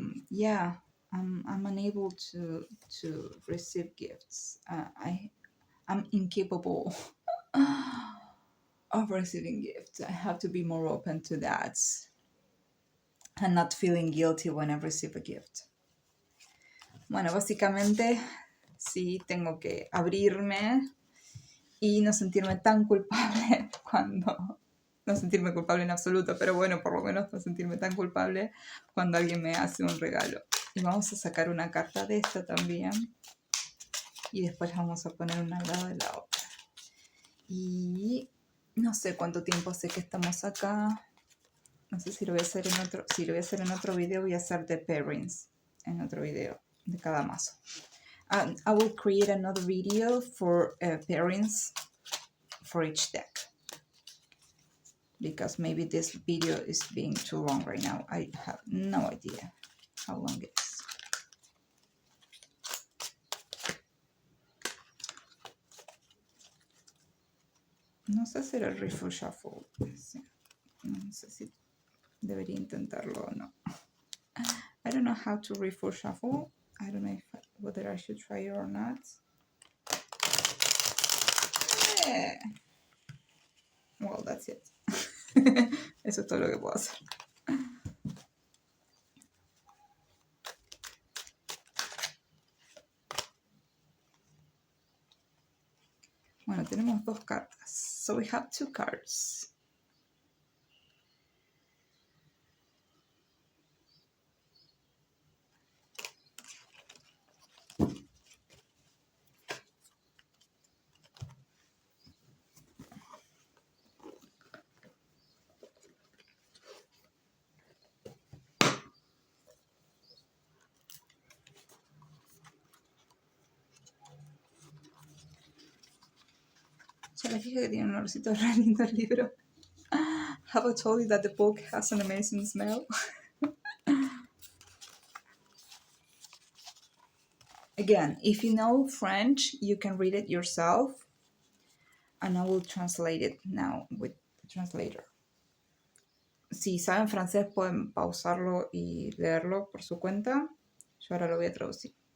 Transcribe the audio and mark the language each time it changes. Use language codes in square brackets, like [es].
[en] Yeah, I'm unable to receive gifts. I'm incapable of receiving gifts. I have to be more open to that, and not feeling guilty when I receive a gift. [es] Bueno, básicamente sí tengo que abrirme y no sentirme tan culpable cuando... No sentirme culpable en absoluto, pero bueno, por lo menos no sentirme tan culpable cuando alguien me hace un regalo. Y vamos a sacar una carta de esta también. Y después la vamos a poner una al lado de la otra. Y no sé cuánto tiempo sé que estamos acá. No sé si lo voy a hacer en otro. Si lo voy a hacer en otro video, voy a hacer de pairings en otro video de cada mazo. [en] I will create another video for pairings for each deck. Because maybe this video is being too long right now. I have no idea how long it is. [es] No sé hacer el Riffle Shuffle. Sí. No sé si debería intentarlo o no. [en] I don't know how to Riffle Shuffle. I don't know whether I should try it or not. Yeah. Well, that's it. [es] Eso es todo lo que puedo hacer. Bueno, tenemos dos cartas. [en] So we have two cards. [es] Ya les dije que tiene un olorcito re lindo el libro. [en] Have I told you that the book has an amazing smell? Again, if you know French, you can read it yourself. And I will translate it now with the translator. [es] Si saben francés, pueden pausarlo y leerlo por su cuenta. Yo ahora lo voy a traducir.